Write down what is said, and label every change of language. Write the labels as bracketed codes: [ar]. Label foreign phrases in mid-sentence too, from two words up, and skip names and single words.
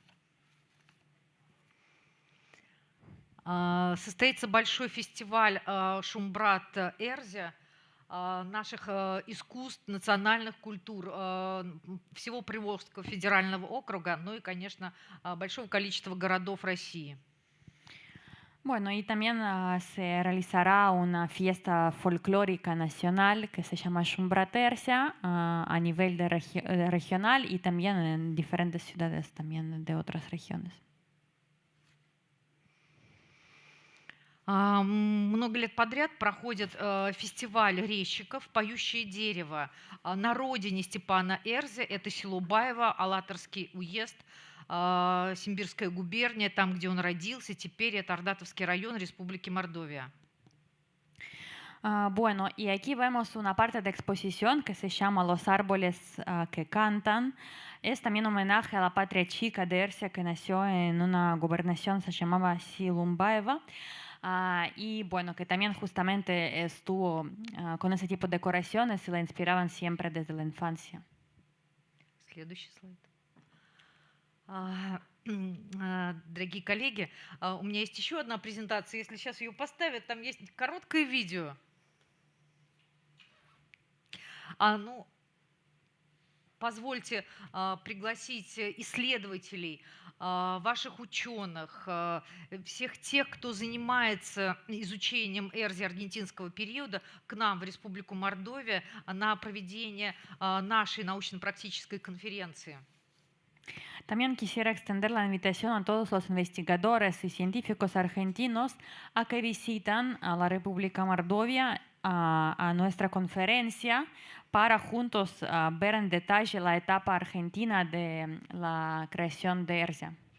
[ru] Состоится большой фестиваль «Шумбрат Эрзи», наших искусств, национальных культур, всего Приволжского федерального округа, ну и, конечно, большого количества городов России. [es] Bueno, y también se realizará una fiesta folclórica nacional que se llama Шумбрат Эрзи a nivel regional y también en diferentes ciudades también de otras regiones. [ru] Много лет подряд проходит фестиваль резчиков «Поющее дерево» на родине Степана Эрзи. Это село Баево, Алатырский уезд, Симбирская губерния, там, где он родился. Теперь это Ардатовский район Республики Мордовия. [es] Bueno, y aquí vemos una parte de exposición que se llama Los árboles que cantan. Es también homenaje a la patria chica de Ercia, que nació en una gobernación, se llamaba Silumbaeva. Y bueno, que también justamente estuvo con ese tipo de decoraciones y la inspiraban siempre desde la infancia. [ru] Следующий слайд. Дорогие коллеги, у меня есть еще одна презентация. Если сейчас ее поставят, там есть короткое видео. Ну, позвольте пригласить исследователей, ваших ученых, всех тех, кто занимается изучением Эрзи аргентинского периода, к нам в Республику Мордовия на проведение нашей научно-практической конференции. [es] También quisiera extender la invitación a todos los investigadores y científicos argentinos a que visitan a la República Mordovia a nuestra conferencia para juntos ver en detalle la etapa argentina de la creación de Erzia.